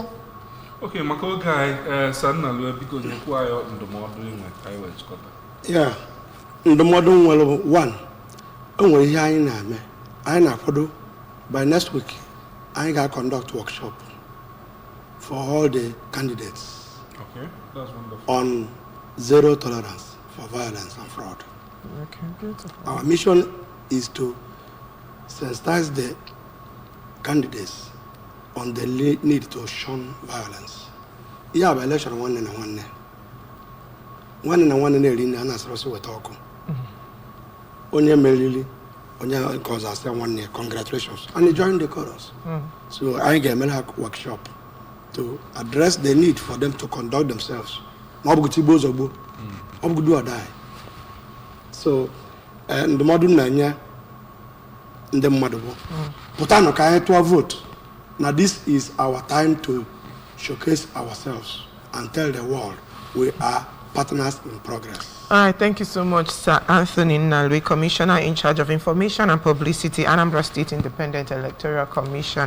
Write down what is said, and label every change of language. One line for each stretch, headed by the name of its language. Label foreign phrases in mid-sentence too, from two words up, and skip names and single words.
Igbo: Okay, maka oge anyị sanna lue biko nyekwu anyị ndụmọdụ inwe ka anyị wee chịkọta. Yeah, ndụmọdụ nwere one o nwere ihe anyị na-eme anyị na-akwado
English: by next week
Igbo: anyị ga-
English: conduct workshop for all the candidates. Okay, that's wonderful. On zero tolerance for violence and fraud. Okay, beautiful. Our mission is to sensitize the candidates on the need to shun violence.
Igbo: Yeah,
English: by election one and one
Igbo: na-eri nne a na-asịrịsị weta ọkụ. Onye meriri onye nke ọzọ asị nwanne
English: congratulations and he joined the chorus. So
Igbo: I ga-emere ha
English: workshop to address the need for them to conduct themselves.
Igbo: Ma ọ bụ tigbo ozugbo ọ bụ
English: do or die.
Igbo: So ndụmọdụ na-enye ndị mmadụ bụ pụtanụ ka anyị tụọ vote.
English: Now this is our time to showcase ourselves and tell the world we are partners in progress. All right, thank you so much, Sir Anthony Nalwe, Commissioner in charge of Information and Publicity, Anambra State Independent Electoral Commission.